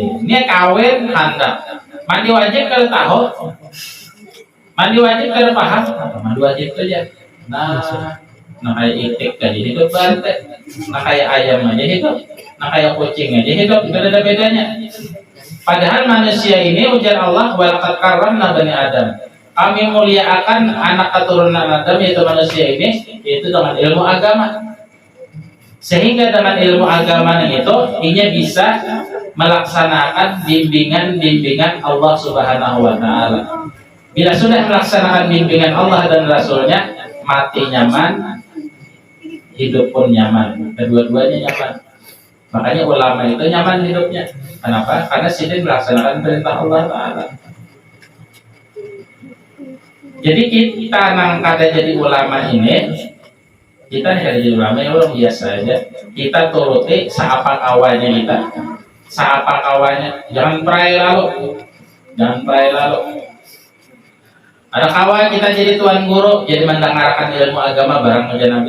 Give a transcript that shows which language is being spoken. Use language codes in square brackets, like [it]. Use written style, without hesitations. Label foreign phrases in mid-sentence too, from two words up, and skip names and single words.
[bjn] Ini kawin handap. Mandi wajib kalau tahu. [id] Mandi wajib kalau paham. Mandi wajib itu ya. Nah kayak itik aja hidup banteng. Nah kayak ayam aja hidup. Nah kayak kucing aja hidup. Tidak ada bedanya. Padahal manusia ini ujar Allah [ar] walaqad karramna bani Adam. [id] Kami muliakan anak keturunan Adam yaitu manusia ini itu dengan ilmu agama. Sehingga dengan ilmu agama itu ia bisa melaksanakan bimbingan [ar] Allah Subhanahu wa Ta'ala. [id] Bila sudah melaksanakan bimbingan Allah dan Rasulnya, mati nyaman, hidup pun nyaman, kedua-duanya nyaman. Makanya ulama itu nyaman hidupnya. Kenapa? Karena sudah melaksanakan perintah Allah Ta'ala. [bjn] Jadi kita nang kada jadi ulama ini, kita kada jadi ulama yang orang biasa aja. Kita turuti seapa kawannya kita, seapa kawannya. [id] Jangan perai lalu. Ada kawan kita jadi tuan guru, jadi mendengarkan ilmu agama barang menjadi nabi.